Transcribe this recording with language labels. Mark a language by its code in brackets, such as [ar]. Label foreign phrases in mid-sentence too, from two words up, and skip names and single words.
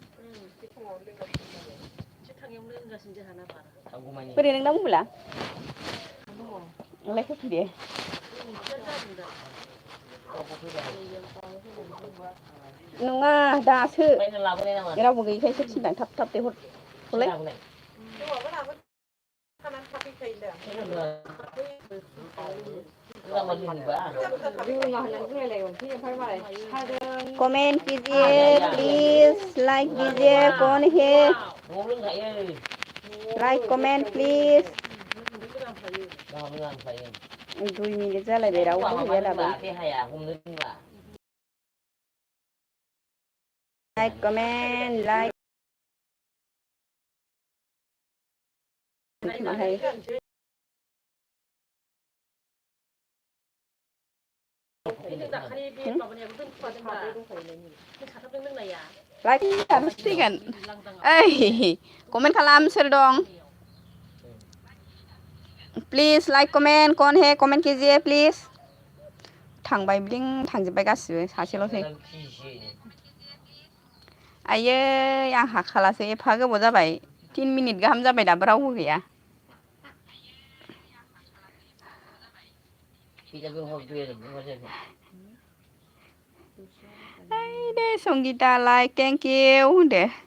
[brx] बोरै नोंना मबाइला नोंलाय फैफिन दे नङा दासो रावबो गैयैखायसो थिनदां थाब थाब दे हरथ'लाय [hi] कमेंट कीजिए प्लीज लाइक कीजिए कौन है लाइक कमेंट प्लीज 2 मिनिट [brx] जालायबाय रावबो गैया दाबो [en] like comment like like [brx] ओइ कमेन्ट खालाम सोर दं [hi] प्लिज लाइक कमेन्ट कौन है कमेन्ट कीजिए प्लिज [brx] थांबाय ब्लिं थांजोब्बाय गासिबो सासेल'सै आयै आं हाखालासो एफा गोबाव जाबाय 3 मिनिट गाहाम जाबाय दाबो रावबो गैया दे संगीता लाइक [en] thank you [brx] होनदो